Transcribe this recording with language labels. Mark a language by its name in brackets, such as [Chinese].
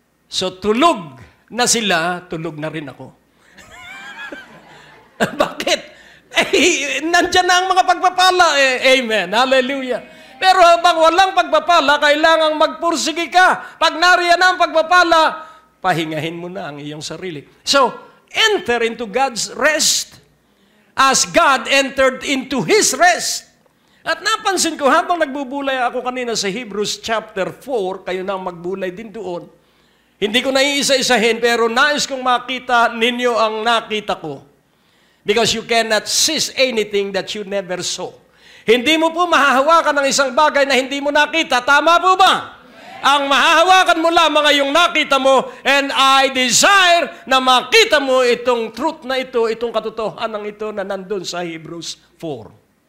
[Filipino] So tulog na sila, tulog na rin ako. Bakit? Nandyan na ang mga pagpapala. Amen. Hallelujah. Pero habang walang pagpapala, kailangang magpursige ka. Pag nariyan na ang pagpapala, pahingahin mo na ang iyong sarili. [English] So, enter into God's rest as God entered into His rest. [Filipino] At napansin ko, habang nagbubulay ako kanina sa Hebrews chapter 4, kayo na magbulay din doon. Hindi ko naiisa-isahin, pero nais kong makita ninyo ang nakita ko. [English] Because you cannot seize anything that you never saw. [Filipino] Hindi mo po mahahawakan ng isang bagay na hindi mo nakita. Tama po ba? Ang mahahawakan mo lamang ay yung nakita mo, [English] and I desire [Filipino] na makita mo itong truth na ito, itong katotohanan ito na nandun sa Hebrews 4.